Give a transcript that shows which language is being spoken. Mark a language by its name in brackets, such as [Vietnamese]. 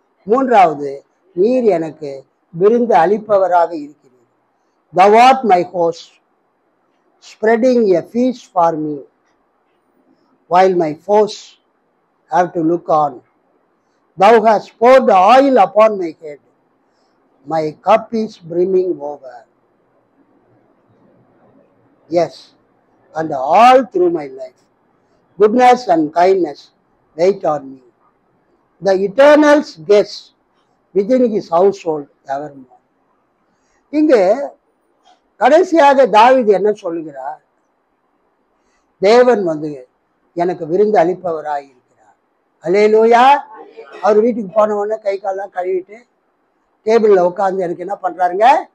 [Tamil] மூன்றாவது, நீர் எனக்கு விருந்து அளிப்பவராக இருக்கிறீர். [English] Thou art my host, spreading a feast for me, while my foes have to look on. Thou hast poured oil upon my head. My cup is brimming over. Yes, and all through my life, goodness and kindness wait on me. The Eternal's guest within his household evermore. [Tamil] இங்கு கடைசியாக தாவீது என்ன சொல்லுகிறார்? தேவன் எனக்கு விருந்து அளிப்பவராய் இருக்கிறார். அல்லேலூயா. அவர் வீட்டுக்கு போன உடனே கை காலெல்லாம் கழுவிட்டு டேபிள்ல உட்காந்து எனக்கு என்ன பண்றாருங்க?